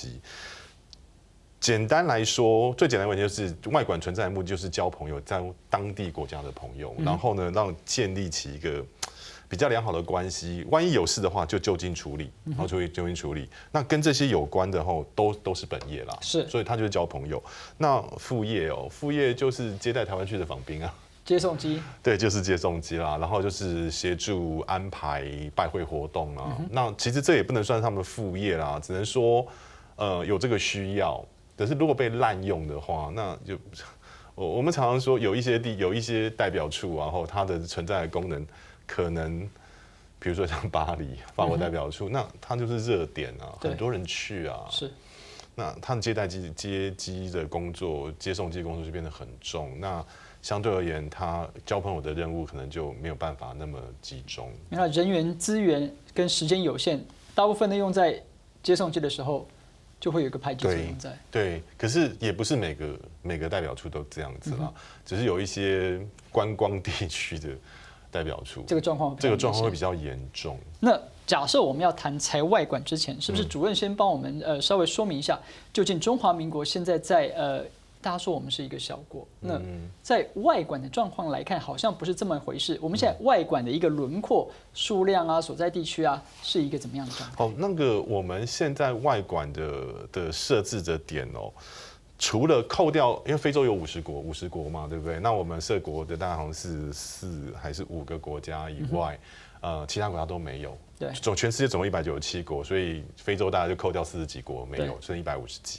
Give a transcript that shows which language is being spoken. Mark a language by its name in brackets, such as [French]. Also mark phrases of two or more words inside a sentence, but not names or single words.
[Chinese] 簡單來說，最簡單的問題就是外館存在的目的就是交朋友，在當地國家的朋友，然後呢，讓建立起一個比較良好的關係，萬一有事的話就就近處理，然後就近處理。那跟這些有關的都是本業啦，是，所以他就是交朋友。那副業就是接待台灣去的訪賓啊，接送機，對，就是接送機啦，然後就是協助安排拜會活動啊。那其實這也不能算是他們的副業啦，只能說有這個需要。可是如果被濫用的話，那就我們常常說有一些代表處，然後它的存在的功能。可能，比如說像巴黎法國代表處，那它就是熱點啊，很多人去啊。是，那他的接機的工作、接送機工作就變得很重。那相對而言，他交朋友的任務可能就沒有辦法那麼集中。那人員資源跟時間有限，大部分都用在接送機的時候，就會有一個排擠作用在。對，可是也不是每個代表處都這樣子啦，只是有一些觀光地區的代表處，這個狀況會比較嚴重。那假設我們要談採外館之前，是不是主任先幫我們稍微說明一下，究竟中華民國現在在大家說我們是一個小國，那在外館的狀況來看，好像不是這麼一回事。我們現在外館的一個輪廓、數量啊、所在地區啊，是一個怎麼樣的狀況？那個我們現在外館的設置的點除了扣掉，因为非洲有50国嘛，对不对？那我们涉国的大概好像是4还是5个国家以外，其他国家都没有。对，全世界总共197国，所以非洲大概就扣掉40几国没有，剩150几。